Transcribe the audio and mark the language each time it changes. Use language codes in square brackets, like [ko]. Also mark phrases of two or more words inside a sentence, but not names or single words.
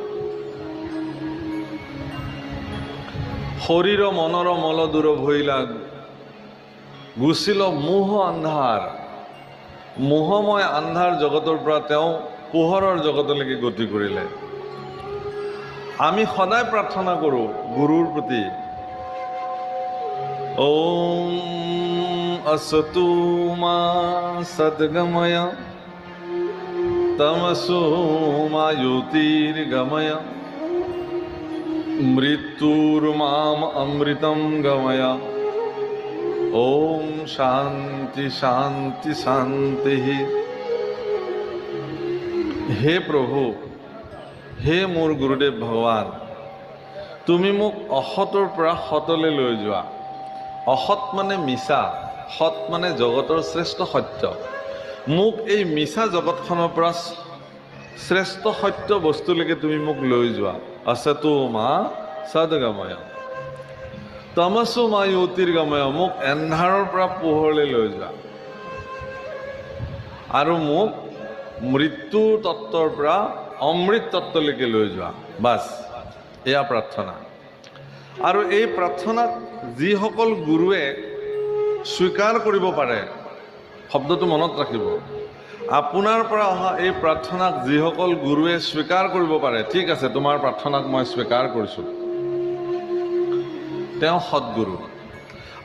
[as] শৰীৰ মনৰ মল দূৰ ভৈলা, গুচিল মোহ আন্ধাৰ, মোহময় আন্ধাৰ জগতৰ পৰা তেওঁ পোহৰৰ জগতলৈকে গতি কৰিলে। আমি সদায় প্ৰাৰ্থনা কৰোঁ গুৰুৰ প্ৰতি, [sa] ওম असतु मा सद्गमय तमसो मा ज्योतिर्गमय मृत्युर्माम अमृतं गमय ओम शांति शांति शांति। [as] হে প্ৰভু, হে মোৰ গুৰুদেৱ ভগৱান, তুমি মোক অসতৰ পৰা সতলৈ লৈ যোৱা। অসত মানে মিছা, সত মানে জগতৰ শ্ৰেষ্ঠ সত্য। মোক এই মিছা জগতখনৰ পৰা শ্ৰেষ্ঠ সত্য বস্তুলৈকে তুমি মোক লৈ যোৱা। [sa] असतो मा सद्गमय तमसो मा ज्योतिर्गमय, [as] মোক এন্ধাৰৰ পৰা পোহৰলৈ লৈ যোৱা। আৰু মোক মৃত্যু তত্ত্বৰ পৰা অমৃত তত্ত্বলৈকে লৈ যোৱা। বাস, এয়া প্ৰাৰ্থনা। আৰু এই প্ৰাৰ্থনাক যিসকল গুৰুৱে স্বীকাৰ কৰিব পাৰে, শব্দটো মনত ৰাখিব, আপোনাৰ পৰা অহা এই প্ৰাৰ্থনাক যিসকল গুৰুৱে স্বীকাৰ কৰিব পাৰে, ঠিক আছে তোমাৰ প্ৰাৰ্থনাক মই স্বীকাৰ কৰিছোঁ, তেওঁ সৎগুৰু।